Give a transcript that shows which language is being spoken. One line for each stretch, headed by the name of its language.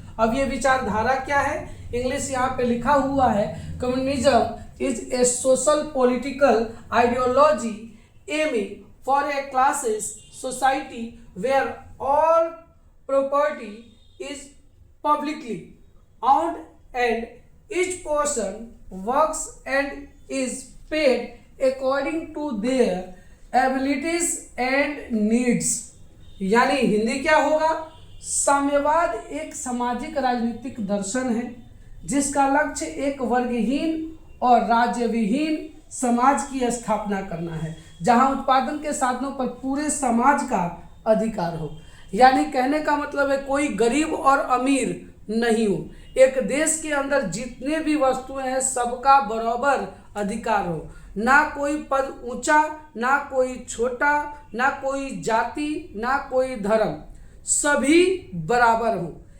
Hindi: अब ये विचारधारा क्या है, इंग्लिश यहाँ पे लिखा हुआ है,
English: Communism is a social political ideology aiming for a classes society where all property is publicly owned and each person works and is paid according to their abilities and needs।
Hindi: यानी हिंदी क्या होगा? साम्यवाद एक सामाजिक राजनीतिक दर्शन है जिसका लक्ष्य एक वर्गहीन और राज्यविहीन समाज की स्थापना करना है जहां उत्पादन के साधनों पर पूरे समाज का अधिकार हो। यानी कहने का मतलब है कोई गरीब और अमीर नहीं हो, एक देश के अंदर जितने भी वस्तुएं हैं सबका बराबर अधिकार हो, ना कोई पद ऊंचा, ना कोई छोटा, ना कोई जाति, ना कोई धर्म, सभी बराबर हो।